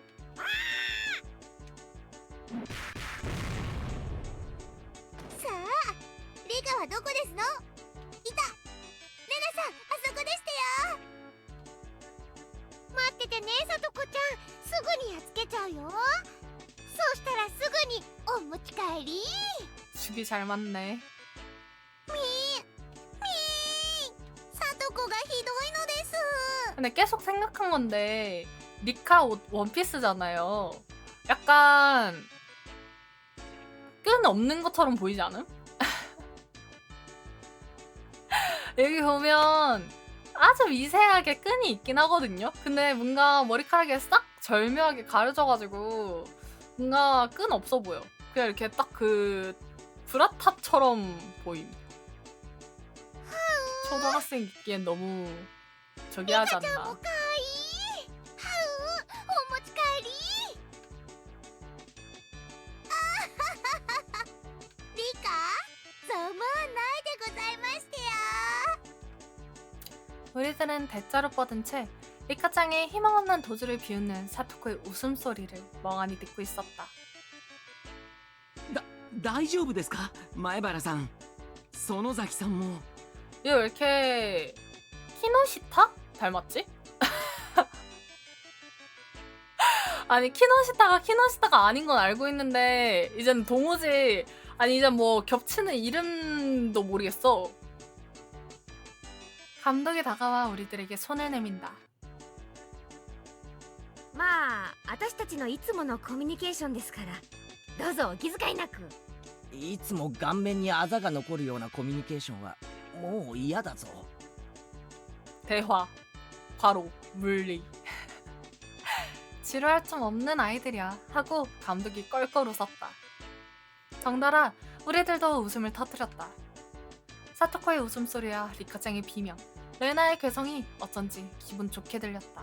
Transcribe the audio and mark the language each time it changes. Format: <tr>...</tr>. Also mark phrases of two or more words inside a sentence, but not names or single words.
<ja>さあリカはどこですの？いた。レナさんあそこでしたよ。待っててねさとこちゃん、すぐにやっつけちゃうよ。そうしたらすぐにお持ち帰り。</ja> <ko>죽이 잘 맞네.</ko> <ja>さとこがひどいのです。</ja> <ko>근데 계속 생각한 건데 리카 옷 원피스잖아요. 약간 끈 없는 것처럼 보이지 않음? 여기 보면 아주 미세하게 끈이 있긴 하거든요. 근데 뭔가 머리카락이 싹 절묘하게 가려져가지고 뭔가 끈 없어 보여. 그냥 이렇게 딱 그 브라탑처럼 보임. 초등학생 입기엔 너무 저기 하지</ko> <ja>ちゃんも</ja> <ko>않나.</ko> <ja>かわいい。はうお持ち帰り。あはははリカざまあないでございましてよ。</ja> <ko>우리들은 대자로 뻗은 채 리카짱의 희망없는 도주를 비웃는 사토코의 웃음소리를 멍하니 듣고 있었다.</ko> <ja>大丈夫ですか前原さん。園崎さんも。</ja> <ko>얘 왜 이렇게 키노시타? 닮았지? 아니 키노시타가 아닌 건 알고 있는데 이젠 도무지 아니 이젠 뭐 겹치는 이름도 모르겠어. 감독이 다가와 우리들에게 손을 내민다.</ko> <ja>まあ私たちのいつものコミュニケーションですからどうぞお気遣いなく。いつも顔面にあざが残るようなコミュニケーションはもう嫌だぞ。</ja> <ko>대화, 과로, 물리. 지루할 tum 없는 아이들이야 하고 감독이 껄껄 웃었다. 덩달아 우리들도 웃음을 터뜨렸다. 사토코의 웃음소리와 리카짱의 비명, 레나의 괴성이 어쩐지 기분 좋게 들렸다.</ko>